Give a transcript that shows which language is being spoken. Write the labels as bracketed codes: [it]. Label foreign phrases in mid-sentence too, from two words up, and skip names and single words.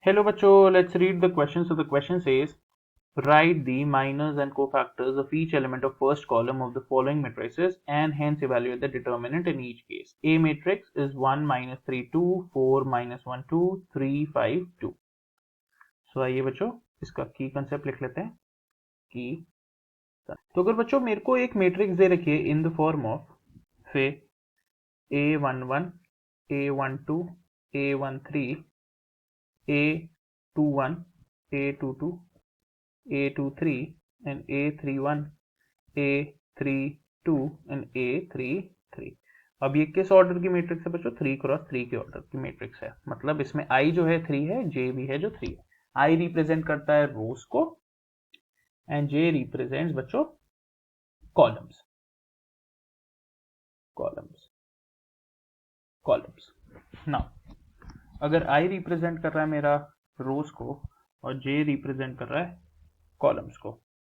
[en] Hello बच्चों, let's read the question. So the question says, write the minors and cofactors of each element of first column of the following matrices and hence evaluate the determinant in each case. A matrix is 1 minus 3 2, 4 minus 1 2, 3 5 2. [hi] So आइए बच्चों इसका की कंसेप्ट लिख लेते हैं. की तो अगर बच्चों मेरे को एक मैट्रिक्स दे रखी है [en] in the form of say [hi] A11, A12, A13, A21, A22, A23 and A31, A32 and A33. अब ये किस ऑर्डर की मैट्रिक्स है बच्चों? 3x3 के ऑर्डर की मैट्रिक्स है. मतलब इसमें I जो है 3 है, J भी है जो 3 है. I रिप्रेजेंट करता है रोज को एंड J रिप्रेजेंट्स बच्चों कॉलम्स. नाउ अगर I रिप्रेजेंट कर रहा है मेरा रोज को और J रिप्रेजेंट कर रहा है कॉलम्स को.